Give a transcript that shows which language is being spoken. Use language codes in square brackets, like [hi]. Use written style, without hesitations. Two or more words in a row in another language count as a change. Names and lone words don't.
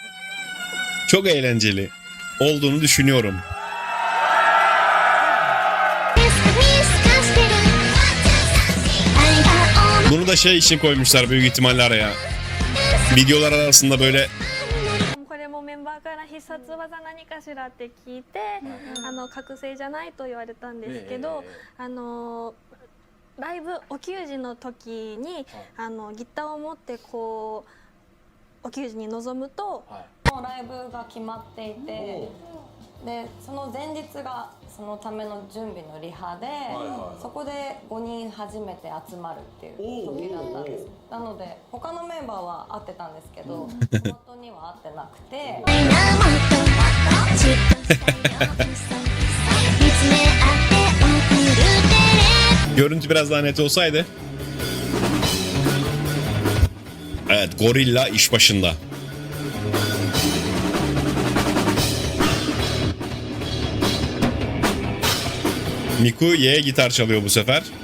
[tr] Çok eğlenceli olduğunu düşünüyorum. [ja] 見透かしてる愛が [tr] Bunu da şey için koymuşlar büyük ihtimalle araya. Videolar arasında böyle [ja] これもメンバーから必殺技何かしらって聞いて、覚醒じゃないと言われたんですけど、ライブお給仕の時に、ギターを持ってこうお給仕に臨むと、もうライブが決まっていて、でその前日がそのための準備のリハで、そこで5人初めて集まるっていう時だったんです。なので他のメンバーは会ってたんですけど、本当には会ってなくて。愛がもっとじっとしたいよ見つめ合って送るテレ [tr] görüntü biraz daha net olsaydı. Evet, Gorilla iş başında. Miku Y gitar çalıyor bu sefer.